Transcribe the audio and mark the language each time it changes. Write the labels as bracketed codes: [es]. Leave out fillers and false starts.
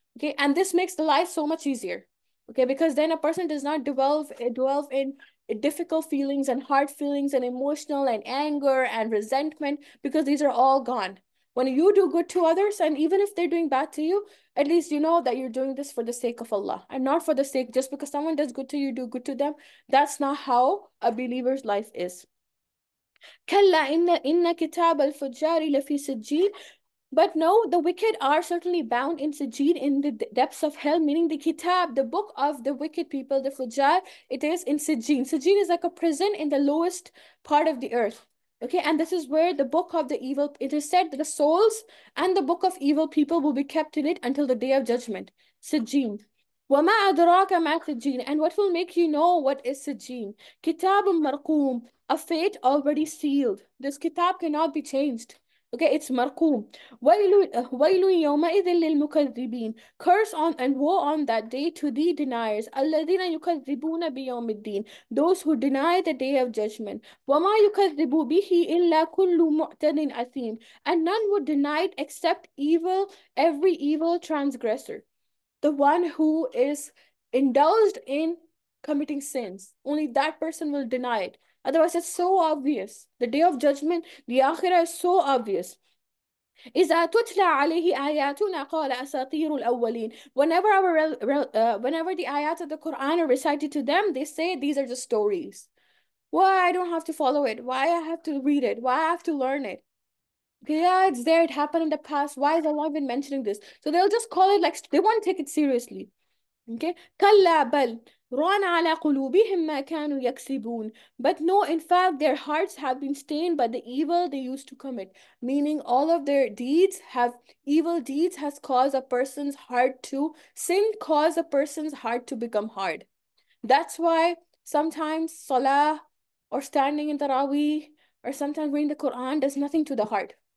[en] Okay, and this makes the life so much easier. Okay, because then a person does not delve in difficult feelings and hard feelings and emotional and anger and resentment, because these are all gone. When you do good to others, and even if they're doing bad to you, at least you know that you're doing this for the sake of Allah and not for the sake, just because someone does good to you, do good to them. That's not how a believer's life is. [ar] كلا إن كتاب الفجار لفي سجين. [en] But no, the wicked are certainly bound in Sijin, in the depths of hell, meaning the kitab, the book of the wicked people, the Fujar, it is in Sijin. Sijin is like a prison in the lowest part of the earth. Okay, and this is where the book of the evil, it is said that the souls and the book of evil people will be kept in it until the day of judgment. [ar] Sijin. وَمَا أَدْرَاكَ مَا سِجِّينَ. [en] And what will make you know what is Sijin? [ar] Kitab marqum, [en] a fate already sealed. This kitab cannot be changed. Okay, it's marqum. [ar] وَيْلٌ يَوْمَئِذٍ لِلْمُكَذِّبِينَ. [en] Curse on and woe on that day to the deniers. [ar] الَّذِينَ يُكَذِّبُونَ بِيَوْمِ الدِّينِ. [en] Those who deny the day of judgment. [ar] وَمَا يُكَذِّبُ بِهِ إِلَّا كُلُّ مُعْتَدٍ أَثِيمٍ. [en] And none would deny it except every evil transgressor. The one who is indulged in committing sins. Only that person will deny it. Otherwise, it's so obvious. The day of judgment, the akhirah is so obvious. [ar] إذا تتلى عليه آياتنا قال أساطير الأولين. [en] Whenever the ayat of the Quran are recited to them, they say these are just stories. Why I don't have to follow it? Why I have to read it? Why I have to learn it? Yeah, it's there. It happened in the past. Why is Allah even mentioning this? So they'll just call it, like, they won't take it seriously. Okay. [ar] كلا بل ران على قلوبهم ما كانوا يكسبون. [en] But no, in fact, their hearts have been stained by the evil they used to commit. Meaning all of their evil deeds has caused a person's heart to sin, cause a person's heart to become hard. That's why sometimes salah or standing in tarawih or sometimes reading the Quran does nothing to the heart.